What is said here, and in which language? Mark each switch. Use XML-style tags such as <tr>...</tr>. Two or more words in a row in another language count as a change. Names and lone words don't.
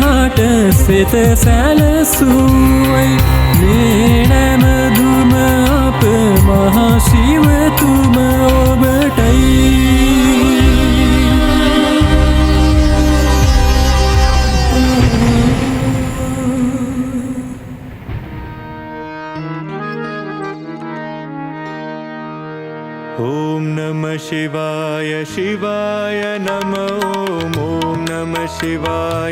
<si>ඔබට සිත සැලසුවයි මේ නැමදුම අප මහා ශිවතුම ඔබටයි</si> <sa>ॐ नमः शिवाय शिवाय नमो ॐ नमः शिवाय</sa>